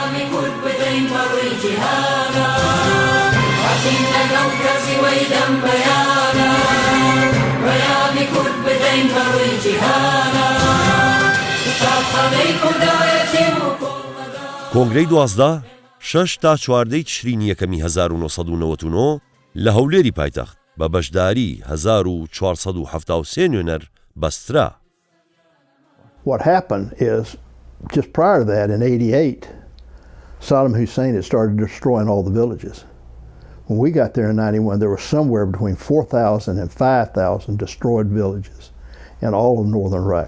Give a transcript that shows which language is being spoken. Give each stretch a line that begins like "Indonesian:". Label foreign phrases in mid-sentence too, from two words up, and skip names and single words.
Central Kurdish: کۆنگرەی 12 6 تا 14 تشرینی یەکەمی 1999 لە هەولێری پایتەخت بە بەشداری 1473 نوێنەر بەسترا.
English: What happened is, just prior to that, in 88, Saddam Hussein had started destroying all the villages. When we got there in 91, there were somewhere between 4,000 and 5,000 destroyed villages in all of northern Iraq.